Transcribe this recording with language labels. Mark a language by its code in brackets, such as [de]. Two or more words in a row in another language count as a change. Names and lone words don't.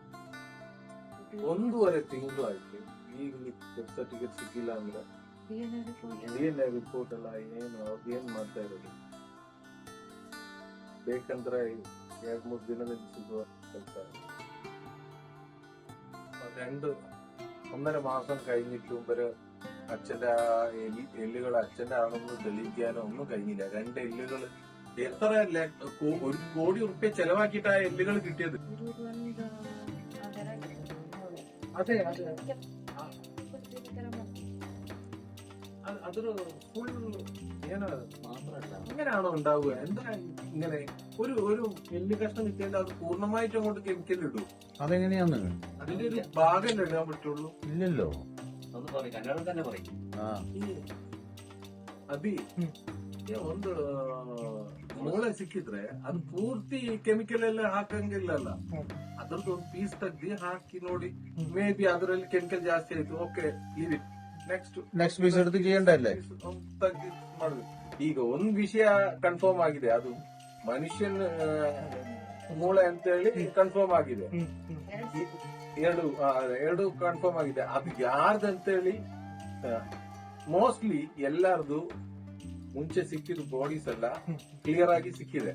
[kn] 1.5 ತಿಂಗಳು ಆಯ್ತು, ಈಗ [en] death certificate [kn] ಸಿಕ್ಕಿಲ್ಲ ಅಂದ್ರೆ [en] DNA report [kn] ಎಲ್ಲ ಏನ್ ಮಾಡ್ತಾ ಇರೋದು? ಬೇಕಂದ್ರೆ 2-3 ದಿನದಲ್ಲಿ ಸಿಗುವ ಕೆಲಸ. [ml] 1.5 മാസം കഴിഞ്ഞിട്ടും ഇവര് അച്ഛന്റെ ആ എല്ലുകൾ അച്ഛന്റെ ആണെന്ന് തെളിയിക്കാനോ ഒന്നും കഴിഞ്ഞില്ല. 2 എല്ലുകൾ എത്ര 1 കോടി റുപ്യ ചെലവാക്കിയിട്ട് ആ എല്ലുകൾ കിട്ടിയത്. അതെ അതെ അതൊരു ഫുൾ ഇങ്ങനെയാണോ ഉണ്ടാവുക? എന്താ ഇങ്ങനെ ഒരു എല്ല് കഷ്ണം കിട്ടിയാൽ അത് പൂർണ്ണമായിട്ടും അങ്ങോട്ട് കെമിക്കൽ ഇടും? അതെങ്ങനെയാന്ന് അതിന്റെ ഒരു ഭാഗമല്ലേ ഇടാൻ പറ്റുള്ളൂ? ഇല്ലല്ലോ. [kn] ಅದಿ ಒಂದು ಮೂಳೆ ಸಿಕ್ಕಿದ್ರೆ ಅದು ಪೂರ್ತಿ ಕೆಮಿಕಲ್ ಎಲ್ಲ ಹಾಕಂಗಿಲ್ಲಲ್ಲ. ಅದ್ರದ್ದು ಒಂದು ಪೀಸ್ ತೆಗ್ದಿ ಹಾಕಿ ನೋಡಿ, [en] may be [kn] ಅದರಲ್ಲಿ ಕೆಮಿಕಲ್ ಜಾಸ್ತಿ ಆಯ್ತು, [en] okay leave it, next piece [ml] എടുത്ത് ചെയ്യണ്ടല്ലേ? [kn] ತೆಗ್ದಿ ಮಾಡುದು. ಈಗ ಒಂದ್ ವಿಷಯ ಕನ್ಫರ್ಮ್ ಆಗಿದೆ, ಅದು ಮನುಷ್ಯನ ಮೂಳೆ ಅಂತ ಹೇಳಿ ಕನ್ಫರ್ಮ್ ಆಗಿದೆ. ಎರಡು ಕನ್ಫರ್ಮ್ ಆಗಿದೆ. ಅದು ಯಾರ್ದಂತೇಳಿ ಮೋಸ್ಟ್ಲಿ ಎಲ್ಲಾರ್ದು ಮುಂಚೆ ಸಿಕ್ಕಿದ ಬಾಡೀಸ್ ಎಲ್ಲ ಕ್ಲಿಯರ್ ಆಗಿ ಸಿಕ್ಕಿದೆ.